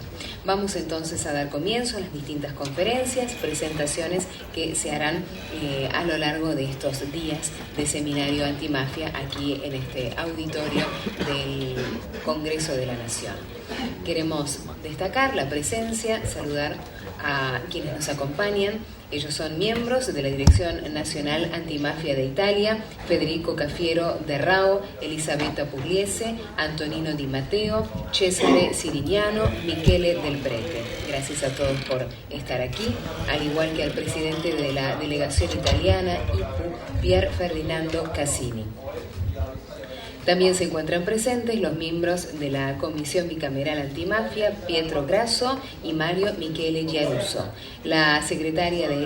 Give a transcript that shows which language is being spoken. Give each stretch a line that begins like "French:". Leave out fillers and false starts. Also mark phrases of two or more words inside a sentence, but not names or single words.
Spanish: Vamos entonces a dar comienzo a las distintas conferencias, presentaciones que se harán a lo largo de estos días de Seminario Antimafia aquí en este auditorio del Congreso de la Nación. Queremos destacar la presencia, saludar a quienes nos acompañan. Ellos son miembros de la Dirección Nacional Antimafia de Italia: Federico Cafiero de Rao, Elisabetta Pugliese, Antonino Di Matteo, Cesare Sirignano, Michele Del Prete. Gracias a todos por estar aquí, al igual que al presidente de la delegación italiana, IPU, Pier Ferdinando Cassini. También se encuentran presentes los miembros de la Comisión Bicameral Antimafia, Pietro Grasso y Mario Michele Giaruso, la secretaria de